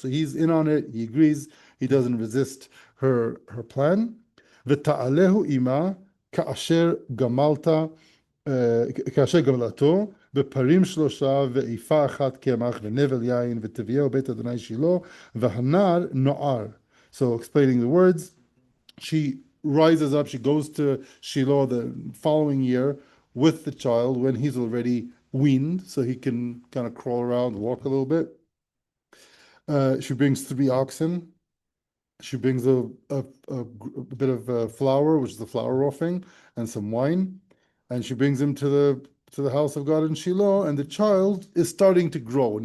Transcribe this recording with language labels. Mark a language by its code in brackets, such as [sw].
[en] So he's in on it, he agrees, he doesn't resist her plan. [he] ותעלהו עמה כאשר גמלתו, בפרים 3 ואיפה 1 קמח ונבל יין, ותביאו בית אדוני שילה, והנער נוער. [en] So explaining the words, she rises up, she goes to Shiloh the following year with the child when he's already weaned, so he can kind of crawl around, walk a little bit. She brings 3 oxen. She brings a bit of flour, which is the flour offering, and some wine, and she brings him to the house of God in Shiloh, and the child is starting to grow.